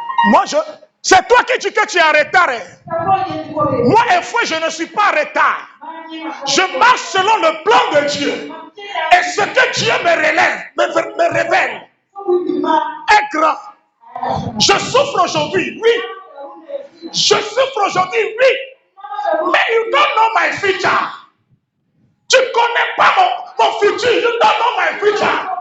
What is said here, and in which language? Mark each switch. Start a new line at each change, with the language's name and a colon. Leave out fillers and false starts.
French: Moi, c'est toi qui dis que tu es en retard. Moi, une fois, je ne suis pas en retard. Je marche selon le plan de Dieu. Et ce que Dieu me révèle est grand. Je souffre aujourd'hui, oui. Je souffre aujourd'hui, oui.
English: Mais you don't know my future.
French: Tu ne connais pas mon futur.
English: You don't know my future.